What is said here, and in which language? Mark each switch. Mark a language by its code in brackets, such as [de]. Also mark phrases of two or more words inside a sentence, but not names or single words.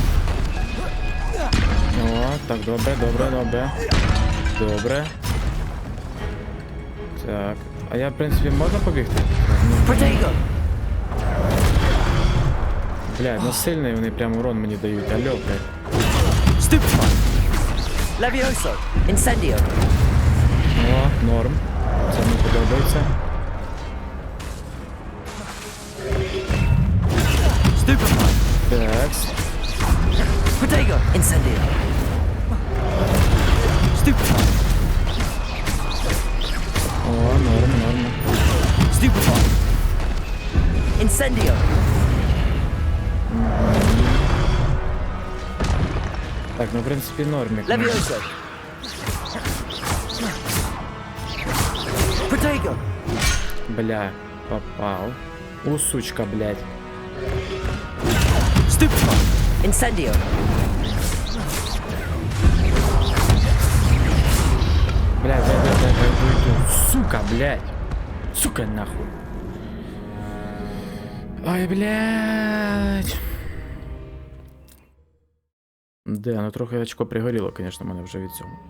[uk] О, так, добре. Так. А я, в принципі, можна побігти? Protego. Блядь, ну сильний вони прям урон мені дають. Алло, блядь. Stupefy. Levioso. Incendio. О, норм. Це мені подобається. Stupefy. Такс. Protego. Incendio. Stupefy. О, норм. Stupefy. Incendio. Так, ну в принципі нормік. Levioso. Protego. Бля, попав. У, сучка, блядь. Stupefy. Incendio. Бля, дай. Сука, блядь. Сука, нахуй. Ой, блядь. Де, ну трохи очко пригоріло, звісно, мене вже від цього.